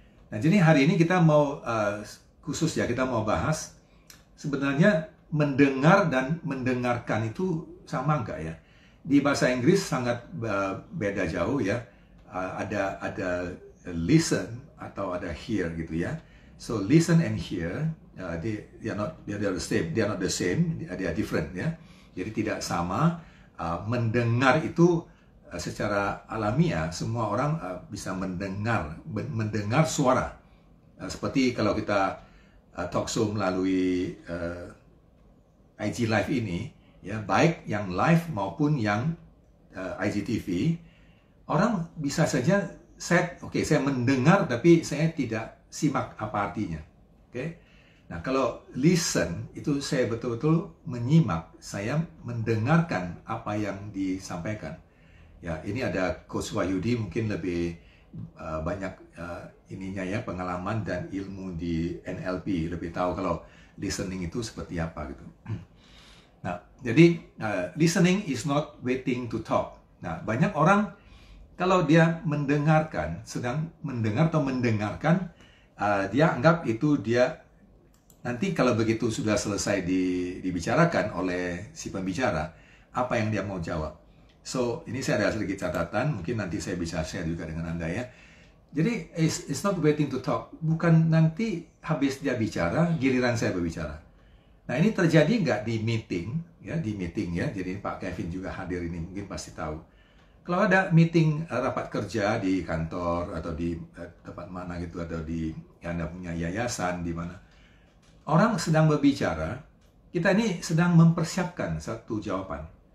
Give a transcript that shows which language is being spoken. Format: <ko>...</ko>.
<id>Nah, jadi hari ini kita mau khusus ya, kita mau bahas sebenarnya mendengar dan mendengarkan itu sama nggak ya? Di bahasa Inggris sangat beda jauh ya. Ada listen atau ada hear gitu ya.</id> <en>So listen and hear, they are not the same, they are different ya.</en> <id>Jadi tidak sama. Mendengar itu secara alamiah semua orang bisa mendengar suara. Seperti kalau kita talk show melalui IG Live ini, ya baik yang live maupun yang IGTV, orang bisa saja saya mendengar tapi saya tidak simak apa artinya. Oke. Nah, kalau listen itu saya betul-betul menyimak, saya mendengarkan apa yang disampaikan. Ya, ini ada Coach Wahyudi mungkin lebih banyak ininya ya, pengalaman dan ilmu di NLP, lebih tahu kalau listening itu seperti apa gitu.</id> <en>Nah, jadi listening is not waiting to talk.</en> <id>Nah, banyak orang kalau dia mendengarkan, sedang mendengar atau mendengarkan, dia anggap itu dia nanti kalau begitu sudah selesai dibicarakan oleh si pembicara, apa yang dia mau jawab. So, ini saya ada sedikit catatan, mungkin nanti saya bisa share juga dengan Anda ya.</id> <en>Jadi it's not waiting to talk.</en> <id>Bukan nanti habis dia bicara, giliran saya berbicara. Nah ini terjadi nggak di meeting, ya di meeting ya. Jadi Pak Kevin juga hadir ini, mungkin pasti tahu. Kalau ada meeting rapat kerja di kantor atau di tempat mana gitu, atau di Anda punya yayasan di mana orang sedang berbicara, kita ini sedang mempersiapkan satu jawaban.</id>